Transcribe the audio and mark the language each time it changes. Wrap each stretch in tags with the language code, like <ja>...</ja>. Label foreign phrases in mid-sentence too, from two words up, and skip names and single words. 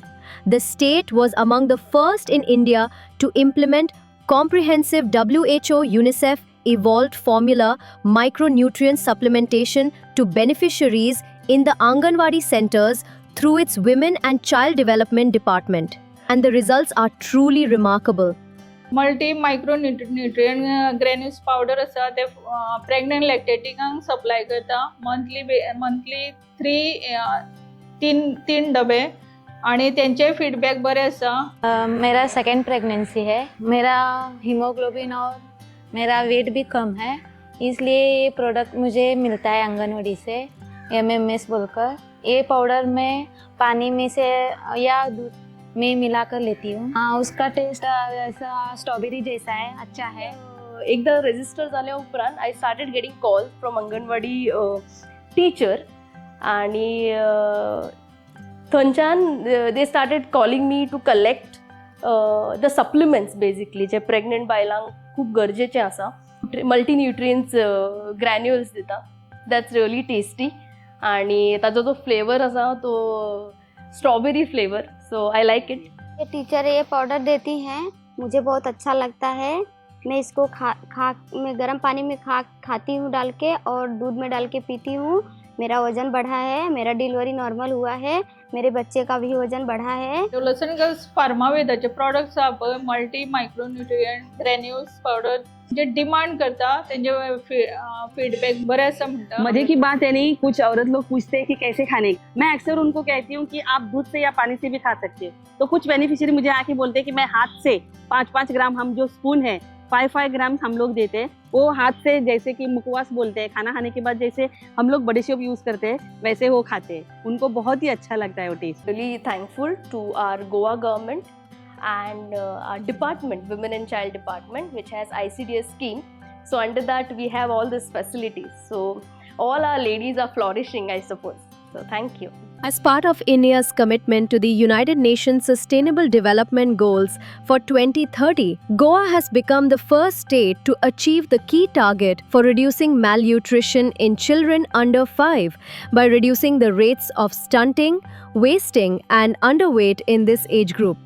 <en>The state was among the first in India to implement comprehensive WHO UNICEF evolved formula micronutrient supplementation to beneficiaries in the Anganwadi centers through its Women and Child Development Department. And the results are truly remarkable. multi micronutrient granules powder</en> <kok>आसा ते प्रेग्नंट लॅक्टेटिकांक सप्लाय करता मंथली तीन डबे आणि त्यांचे फीडबॅक बरे आसा.</kok> <hi>मेरा</hi> <en>second pregnancy</en> <hi>है. मेरा हीमोग्लोबिन और मेरा वेट भी कम है, इसलिए ये प्रोडक्ट मुझे मिलता है आंगनवाड़ी से, MMS बोलकर. ये पाउडर मैं पानी में से या दूध में मिलाकर लेती हूँ. हाँ, उसका टेस्ट ऐसा स्ट्रॉबेरी जैसा है, अच्छा है.</hi> <kok>एकदा रजिस्टर झाल्या उपरांत</kok> <en>I started getting call from Anganwadi teacher</en> <kok>आणि थंयच्यान</kok> <en>they started calling me to collect the supplements basically</en> <kok>जे प्रेग्नंट बायलांक खूप गरजेचे आसा.</kok> <en>multinutrients granules</en> <kok>दिता.</kok> <en>that's really tasty</en> <kok>आणि ताजो जो फ्लेवर आसा तो स्ट्रॉबेरी फ्लेवर,</kok> <en>so I like it.</en> <hi>ये टीचर ये पाउडर देती हैं, मुझे बहुत अच्छा लगता है. मैं इसको मैं गर्म पानी में खाती हूँ डाल के, और दूध में डाल के पीती हूँ. मेरा वजन बढ़ा है, मेरा डिलीवरी नॉर्मल हुआ है, मेरे बच्चे का भी वजन बढ़ा है.</hi> <en>development girls</en> <kok>फार्मावेदाचे प्रोडक्ट्स आहा पळय</kok> <en>multi micronutrient granules powder</en> <kok>जे डिमांड करता त्यांचे फीडबॅक बरे आसा म्हणटा.</kok> <hi>मजे की बात है नहीं, कुछ औरत लोग पूछते हैं कि कैसे खाने. मैं अक्सर उनको कहती हूँ कि आप दूध से या पानी से भी खा सकते हैं. तो कुछ बेनिफिशियरी मुझे आके बोलते हैं कि मैं हाथ से 5-5 ग्राम, हम जो स्पून है 5-5 ग्राम हम लोग देते हैं, वो हाथ से, जैसे कि मुखवास बोलते हैं, खाना खाने के बाद जैसे हम लोग बडीशेप यूज करते हैं वैसे वो खाते हैं. उनको बहुत ही अच्छा लगता है वो टेस्ट.</hi> <en>Really thankful to our Goa government and our department, Women and Child Department, which has ICDS scheme. So under that we have all these facilities. So all our ladies are flourishing, I suppose. So thank you. As part of India's commitment to the United Nations Sustainable Development Goals for 2030, Goa has become the first state to achieve the key target for reducing malnutrition in children under 5 by reducing the rates of stunting, wasting, and underweight in this age group.</en>